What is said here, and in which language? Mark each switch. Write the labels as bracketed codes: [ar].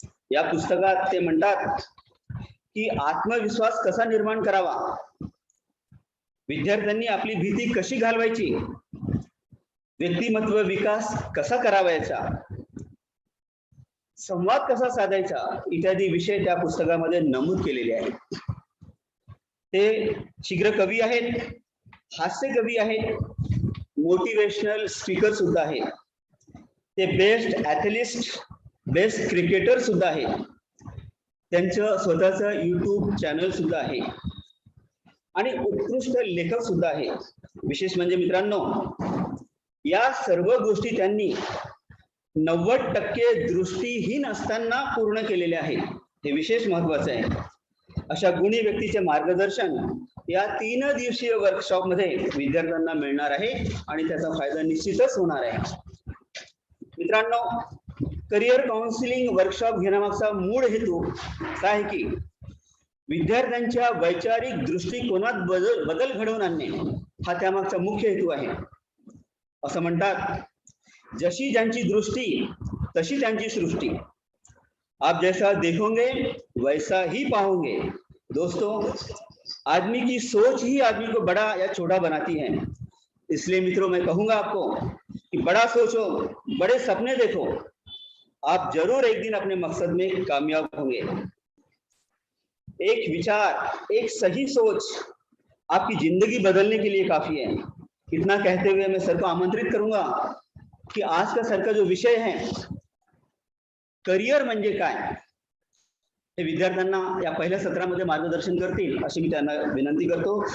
[mr] या पुस्तकात ते म्हणतात की आत्मविश्वास कसा निर्माण करावा, विद्यार्थ्यांनी आपली भीती कशी घालवायची, व्यक्तिमत्व विकास कसा करावायचा, संवाद कसा साधायचा इत्यादी विषय त्या पुस्तकामध्ये नमूद केलेले आहेत. ते शीघ्र कवी आहेत, हास्य कवी आहेत, मोटिवेशनल स्पीकर सुद्धा आहेत. ते बेस्ट ॲथलिस्ट, बेस्ट क्रिकेटर सुद्धा आहेत. त्यांचं स्वतःचं YouTube चॅनल सुद्धा आहे आणि उत्कृष्ट लेखक सुद्धा आहे. विशेष म्हणजे मित्रांनो या सर्व गोष्टी त्यांनी 90% दृष्टीहीन असताना पूर्ण केलेल्या आहेत. हे विशेष महत्वाचं आहे. अशा गुणी व्यक्तीचे मार्गदर्शन या 3 दिवसीय वर्कशॉप मध्ये विद्यार्थ्यांना मिळणार आहे आणि त्याचा फायदा निश्चितच होणार आहे. मित्रांनो करिअर काउन्सिलिंग वर्कशॉप घेण्यामागचा मूळ हेतू काय आहे की विद्यार्थ्यांच्या वैचारिक दृष्टिकोनात बदल घडवून आणणे हा त्यामागचा मुख्य हेतू आहे. असं म्हणतात जशी ज्यांची दृष्टी तशी त्यांची सृष्टी. [hi] आप जैसा देखोगे वैसा ही पाओगे. दोस्तों आदमी की सोच ही आदमी को बड़ा या छोटा बनाती है. इसलिए मित्रों मैं कहूंगा आपको कि बड़ा सोचो, बड़े सपने देखो, आप जरूर एक दिन अपने मकसद में कामयाब होंगे. एक विचार, एक सही सोच आपकी जिंदगी बदलने के लिए काफी है. इतना कहते हुए मैं सर को आमंत्रित करूंगा कि आज का सर का जो विषय है [mr] करिअर म्हणजे काय हे विद्यार्थ्यांना या पहिल्या सत्रामध्ये मार्गदर्शन करतील अशी मी त्यांना विनंती करतो.